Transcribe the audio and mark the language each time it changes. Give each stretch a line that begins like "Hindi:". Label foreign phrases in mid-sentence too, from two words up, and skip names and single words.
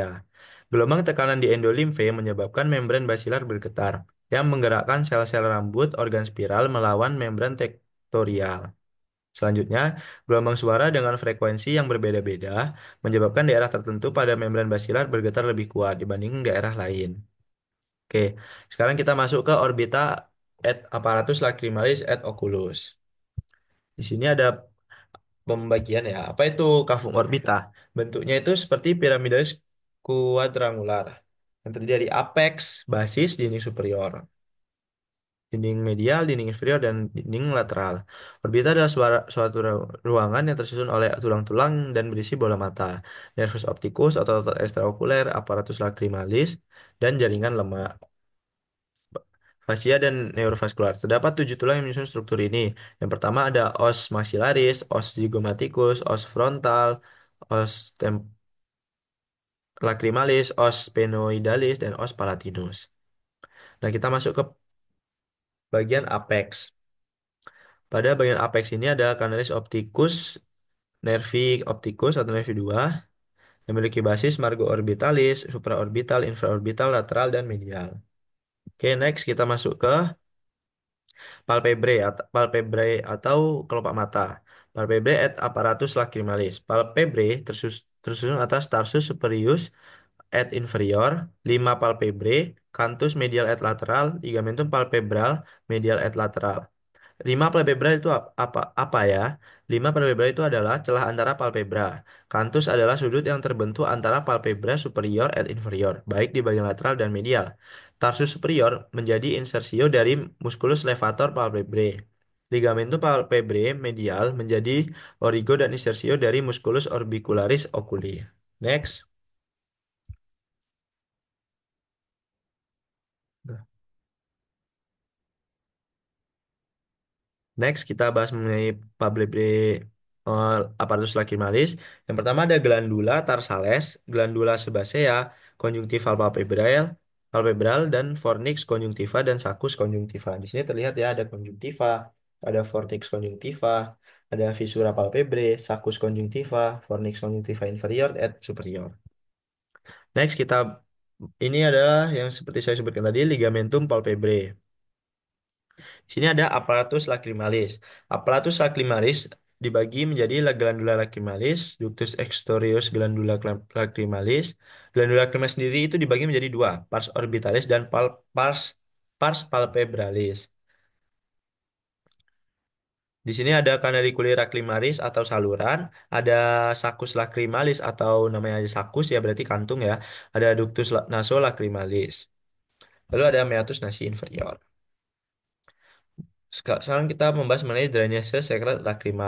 Indonesian: Gelombang tekanan di endolimfe menyebabkan membran basilar bergetar, yang menggerakkan sel-sel rambut organ spiral melawan membran tektorial. Selanjutnya, gelombang suara dengan frekuensi yang berbeda-beda menyebabkan daerah tertentu pada membran basilar bergetar lebih kuat dibanding daerah lain. Oke, sekarang kita masuk ke
Latin: orbita et apparatus lacrimalis et oculus.
Indonesian: Di sini ada pembagian ya. Apa itu
Latin: cavum orbita?
Indonesian: Bentuknya itu seperti
Latin: piramidalis quadrangular
Indonesian: yang terdiri dari apex, basis, dinding superior, dinding medial, dinding inferior, dan dinding lateral. Orbita adalah suatu ruangan yang tersusun oleh tulang-tulang dan berisi bola mata,
Latin: nervus opticus,
Indonesian: otot-otot ekstraokuler,
Latin: apparatus lacrimalis,
Indonesian: dan jaringan lemak. Fasia dan neurovaskular. Terdapat tujuh tulang yang menyusun struktur ini. Yang pertama ada
Latin: os maxillaris, os zygomaticus, os frontal, os lacrimalis, os sphenoidalis,
Indonesian: dan
Latin: os palatinus.
Indonesian: Nah, kita masuk ke bagian apex. Pada bagian apex ini ada
Latin: canalis opticus, nervi opticus
Indonesian: atau nervi 2 yang memiliki basis
Latin: margo orbitalis,
Indonesian: supraorbital, infraorbital, lateral, dan medial. Oke, next kita masuk ke palpebrae atau kelopak mata.
Latin: Palpebrae et apparatus lacrimalis.
Indonesian: Palpebrae tersusun atas
Latin: tarsus superius et inferior,
Indonesian: 5 palpebrae,
Latin: canthus medial et lateral, ligamentum palpebral medial et lateral.
Indonesian: 5 palpebra itu apa ya? 5 palpebra itu adalah celah antara palpebra. Canthus adalah sudut yang terbentuk antara palpebra superior dan inferior, baik di bagian lateral dan medial.
Latin: Tarsus superior
Indonesian: menjadi insersio dari
Latin: musculus levator palpebrae. Ligamentum palpebrae medial
Indonesian: menjadi origo dan insersio dari
Latin: musculus orbicularis oculi.
Indonesian: Next. Next, kita bahas mengenai
Latin: Palpebrae apparatus lacrimalis.
Indonesian: Yang pertama ada
Latin: glandula tarsales, glandula sebasea, conjunctival palpebral
Indonesian: dan
Latin: fornix conjunctiva
Indonesian: dan
Latin: sulcus conjunctiva.
Indonesian: Di sini terlihat ya ada conjunctiva, ada
Latin: fornix conjunctiva,
Indonesian: ada
Latin: visura palpebrae, sulcus conjunctiva, fornix conjunctiva inferior et superior.
Indonesian: Next, ini adalah yang seperti saya sebutkan tadi
Latin: ligamentum palpebrae.
Indonesian: Di sini ada
Latin: aparatus lacrimalis. Aparatus lacrimalis
Indonesian: dibagi menjadi
Latin: glandula lacrimalis, ductus extorius glandula lacrimalis. Glandula lacrimalis
Indonesian: sendiri itu dibagi menjadi dua,
Latin: pars orbitalis
Indonesian: dan
Latin: pars palpebralis.
Indonesian: Di sini ada
Latin: canaliculi lacrimalis
Indonesian: atau saluran, ada
Latin: saccus lacrimalis
Indonesian: atau namanya aja saccus ya berarti kantung ya. Ada
Latin: ductus nasolacrimalis.
Indonesian: Lalu ada
Latin: meatus nasi inferior.
Indonesian: Sekarang kita membahas mengenai drainase sekret lakrimal.